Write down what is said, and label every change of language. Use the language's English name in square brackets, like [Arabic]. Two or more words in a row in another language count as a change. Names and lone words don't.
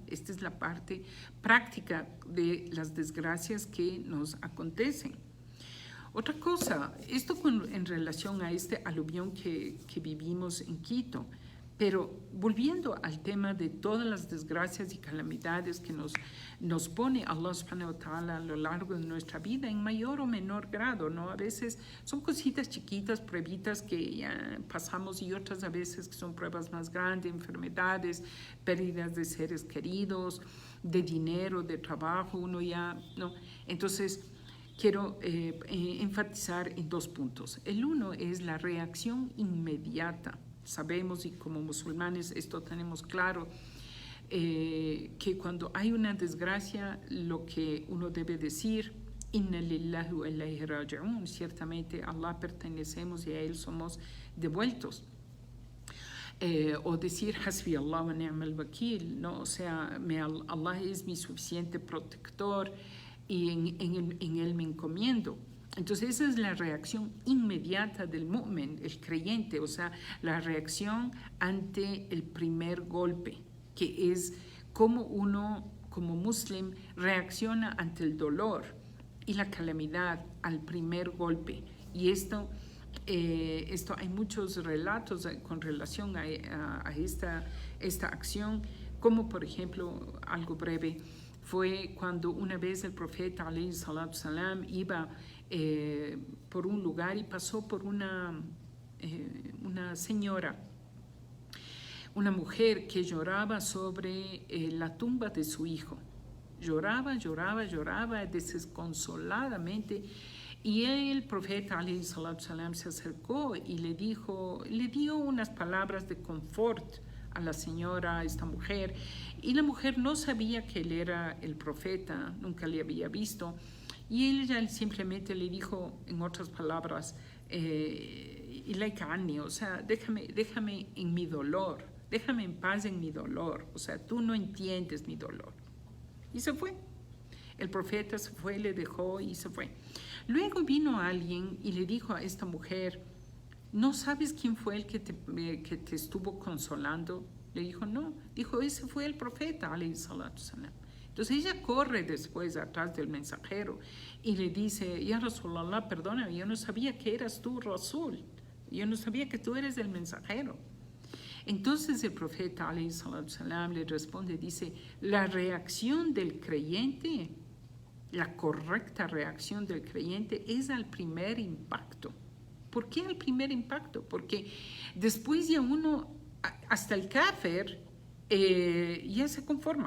[Spanish] Esta es la parte práctica de las desgracias que nos acontecen. Otra cosa, esto en relación a este aluvión que vivimos en Quito, pero volviendo al tema de todas las desgracias y calamidades que nos pone [Arabic] الله سبحانه وتعالى [Spanish] a lo largo de nuestra vida en mayor o menor grado, ¿no? A veces son cositas chiquitas, pruebitas que ya pasamos, y otras a veces que son pruebas más grandes, enfermedades, pérdidas de seres queridos, de dinero, de trabajo, uno ya, ¿no? Entonces, quiero enfatizar en dos puntos. El uno es la reacción inmediata. Sabemos, y como musulmanes esto tenemos claro, que cuando hay una desgracia, lo que uno debe decir, [Arabic] إنا لله وإنا إليه راجعون, [Spanish] ciertamente a Allah pertenecemos y a Él somos devueltos. O decir [Arabic] حسبي الله ونعم الوكيل, [Spanish] ¿no? O sea, Allah es mi suficiente protector y en Él me encomiendo. Entonces esa es la reacción inmediata del mu'min, el creyente, o sea, la reacción ante el primer golpe, que es cómo uno como muslim reacciona ante el dolor y la calamidad al primer golpe. Y esto hay muchos relatos con relación a esta acción, como por ejemplo, algo breve, fue cuando una vez el profeta [Arabic] عليه الصلاة والسلام [Spanish] iba por un lugar y pasó por una señora, una mujer que lloraba sobre la tumba de su hijo. Lloraba desconsoladamente. Y el profeta [Arabic] عليه الصلاة والسلام [Spanish] se acercó y le dio unas palabras de confort a la señora, a esta mujer. Y la mujer no sabía que él era el profeta, nunca le había visto. Y ella simplemente le dijo, en otras palabras, o sea, déjame en mi dolor, déjame en paz en mi dolor, o sea, tú no entiendes mi dolor. Y se fue. El profeta se fue, le dejó y se fue. Luego vino alguien y le dijo a esta mujer, ¿no sabes quién fue el que te estuvo consolando? Le dijo, no. Dijo, ese fue el profeta, [Arabic] عليه الصلاة والسلام. [Spanish] Entonces ella corre después atrás del mensajero y le dice, [Arabic] يا رسول الله, [Spanish] perdóname, yo no sabía que eras tú, Rasul. Yo no sabía que tú eres el mensajero. Entonces el profeta [Arabic] عليه الصلاة والسلام [Spanish] le responde, dice, la reacción del creyente, la correcta reacción del creyente es al primer impacto. ¿Por qué al primer impacto? Porque después ya uno, hasta el kafir, ya se conforma.